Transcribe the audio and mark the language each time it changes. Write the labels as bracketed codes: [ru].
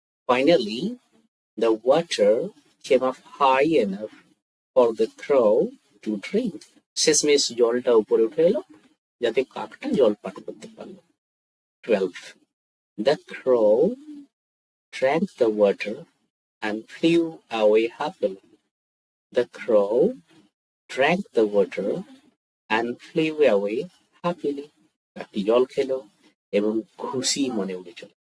[en] Finally, the water came up high enough for the crow to drink. [bn] শেষমেশ জলটা উপরে উঠে এলো যাতে কাকটা জল পান করতে পারলো। [en] 12. The crow drank the water and flew away happily. The crow drank the water and flew away happily. [bn] কাকটি জল খেলো এবং খুশি মনে উড়ে চলে।